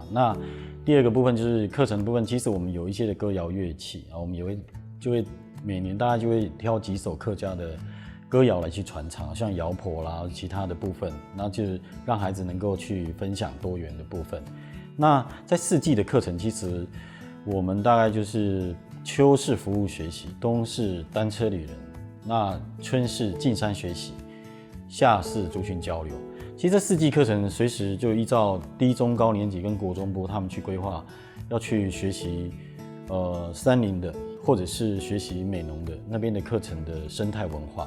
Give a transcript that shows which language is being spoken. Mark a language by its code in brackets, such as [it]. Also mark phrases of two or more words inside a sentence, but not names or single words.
[zh] 那第二個部分就是課程的部分，其實我們有一些的歌謠樂器，我們也就會每年大家就會挑幾首客家的歌謠來去傳唱，像謠婆啦，其他的部分，那就是讓孩子能夠去分享多元的部分。那在四季的課程，其實我們大概就是秋是服務學習，冬是單車旅人，那春是進山學習，夏是族群交流。其實這四季課程隨時就依照低中高年級跟國中部他們去規劃，要去學習山林的，或者是學習美濃的那邊的課程的生態文化。